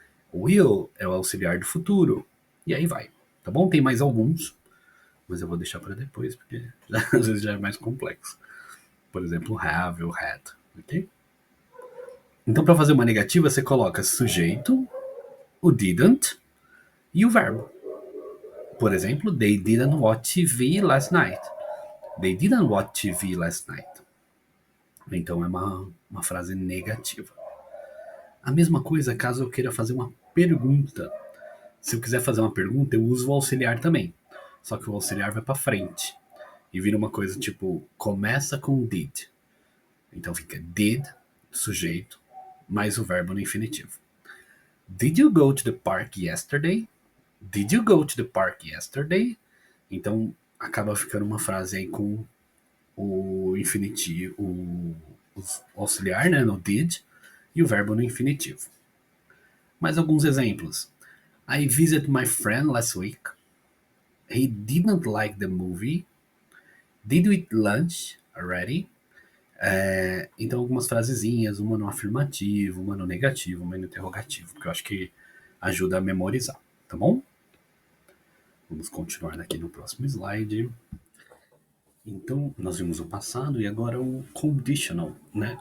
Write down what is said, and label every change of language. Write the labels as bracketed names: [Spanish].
[Portuguese] O will é o auxiliar do futuro. E aí vai. Tá bom? Tem mais alguns, mas eu vou deixar para depois, porque às vezes já é mais complexo. Por exemplo, have ou had. Ok? Então, para fazer uma negativa, você coloca sujeito, o didn't e o verbo. [English] Por exemplo, they didn't watch TV last night. They didn't watch TV last night. [Portuguese] Então é uma frase negativa. A mesma coisa caso eu queira fazer uma pergunta. Se eu quiser fazer uma pergunta, eu uso o auxiliar também. Só que o auxiliar vai para frente. E vira uma coisa tipo, começa com did. Então fica did, sujeito, mais o verbo no infinitivo. [English] Did you go to the park yesterday? Did you go to the park yesterday? [Portuguese] Então acaba ficando uma frase aí com o infinitivo, o auxiliar, né, no did, e o verbo no infinitivo. Mais alguns exemplos. [English] I visited my friend last week. He didn't like the movie. Did we eat lunch already? [Portuguese] Então algumas frasezinhas, uma no afirmativo, uma no negativo, uma no interrogativo, porque eu acho que ajuda a memorizar, tá bom? Vamos continuar aqui no próximo slide. Então, nós vimos o passado e agora o conditional, né?